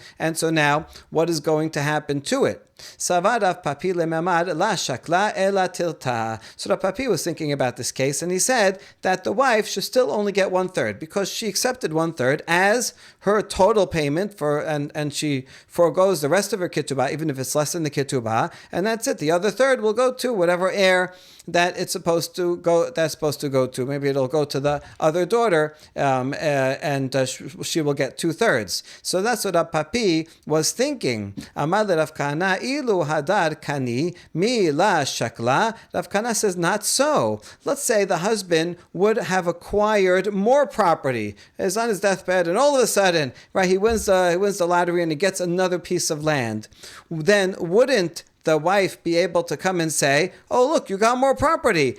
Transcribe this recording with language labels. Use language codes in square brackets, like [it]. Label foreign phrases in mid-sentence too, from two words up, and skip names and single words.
[en] And so now, what is going to happen to it? So Rav Papi was thinking about this case, and he said that the wife should still only get 1/3 because she accepted 1/3 as her total payment and she foregoes the rest of her ketubah, even if it's less than the ketubah, and that's it. The other third will go to whatever heir that it's supposed to go. That's supposed to go to. Maybe it'll go to the other daughter, and she will get 2/3. So that's what Rav Papi was thinking. [arc] Amar Rav Kahana ilu hadar kani mi la shakla. [en] Rav Kahana says not so. Let's say the husband would have acquired more property. He's on his deathbed, and all of a sudden, right, he wins the lottery and he gets another piece of land. Then wouldn't the wife be able to come and say, look, you got more property.